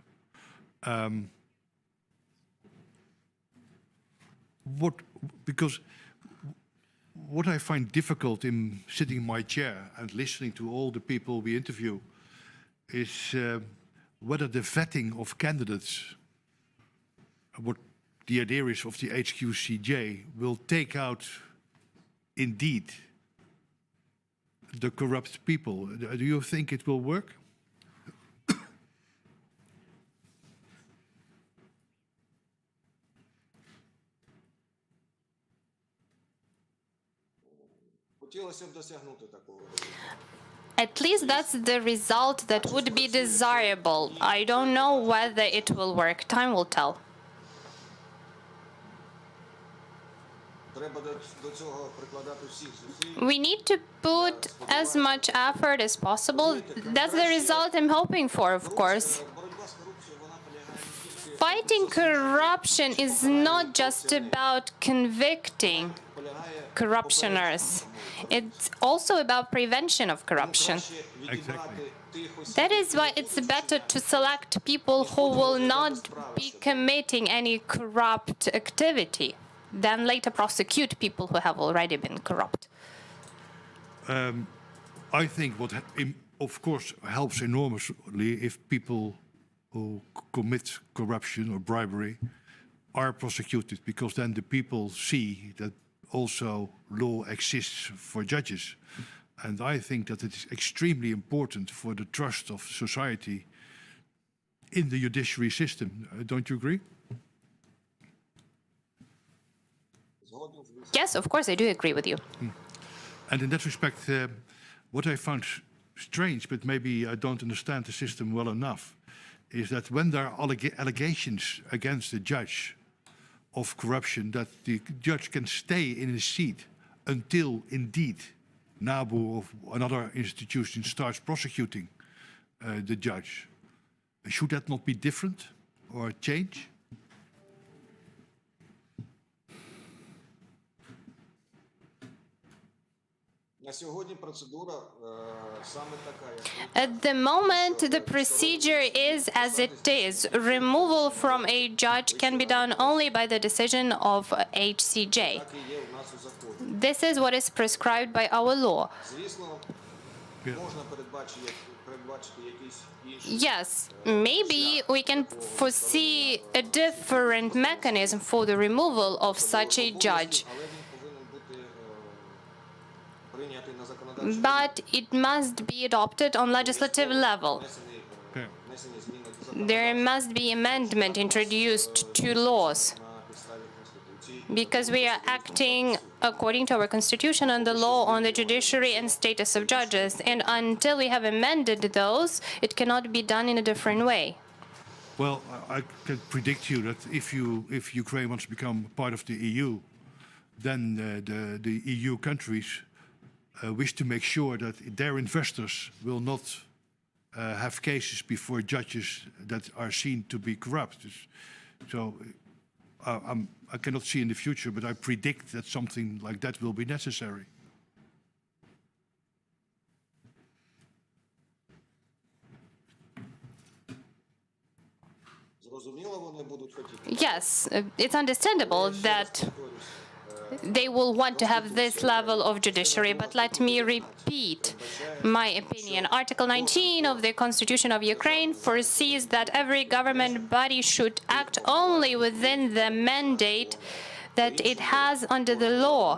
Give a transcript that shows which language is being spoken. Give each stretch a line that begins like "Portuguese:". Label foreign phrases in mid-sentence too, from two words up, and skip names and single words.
English: Because what I find difficult in sitting in my chair and listening to all the people we interview is whether the vetting of candidates, what the idea is of the HQCJ, will take out indeed the corrupt people. Do you think it will work?
Ukrainian: хотілося б досягнути такого.
English: At least that's the result that would be desirable. I don't know whether it will work. Time will tell.
Ukrainian: Треба до цього прикладати всіх зусиль.
English: We need to put as much effort as possible. That's the result I'm hoping for, of course.
Ukrainian: Боротьба з корупцією, вона полягає не тільки
English: Fighting corruption is not just about convicting
Ukrainian: полягає
English: corruptioners. It's also about prevention of corruption.
Ukrainian: краще відібрати тих осіб,
English: That is why it's better to select people who will not be committing any corrupt activity than later prosecute people who have already been corrupt. I think what, of course, helps enormously if people who commit corruption or bribery are prosecuted, because then the people see that also law exists for judges. And I think that it is extremely important for the trust of society in the judiciary system. Don't you agree?
Ukrainian: згоден з вами.
English: Yes, of course, I do agree with you. And in that respect, what I found strange, but maybe I don't understand the system well enough, is that when there are allegations against the judge of corruption, that the judge can stay in his seat until indeed NABU or another institution starts prosecuting the judge. Should that not be different or change?
Ukrainian: На сьогодні процедура саме така, як
English: At the moment, the procedure is as it is. Removal from a judge can be done only by the decision of HCJ.
Ukrainian: так і є у нас у законі.
English: This is what is prescribed by our law.
Ukrainian: Звісно, можна передбачити якісь інші.
English: Yes, maybe we can foresee a different mechanism for the removal of such a judge,
Ukrainian: Але він повинен бути прийнятий на законодавчому
English: but it must be adopted on legislative level.
Ukrainian: внесені зміни до закону
English: There must be amendment introduced to laws.
Ukrainian: на підставі Конституції.
English: because we are acting according to our constitution and the law on the judiciary and status of judges. And until we have amended those, it cannot be done in a different way. Well, I can predict you that if Ukraine wants to become part of the EU, then the EU countries wish to make sure that their investors will not have cases before judges that are seen to be corrupt. So I cannot see in the future, but I predict that something like that will be necessary.
Ukrainian: Зрозуміло, вони будуть хотіти.
English: Yes, it's understandable that they will want to have this level of judiciary, but let me repeat my opinion. Article 19 of the Constitution of Ukraine foresees that every government body should act only within the mandate that it has under the law.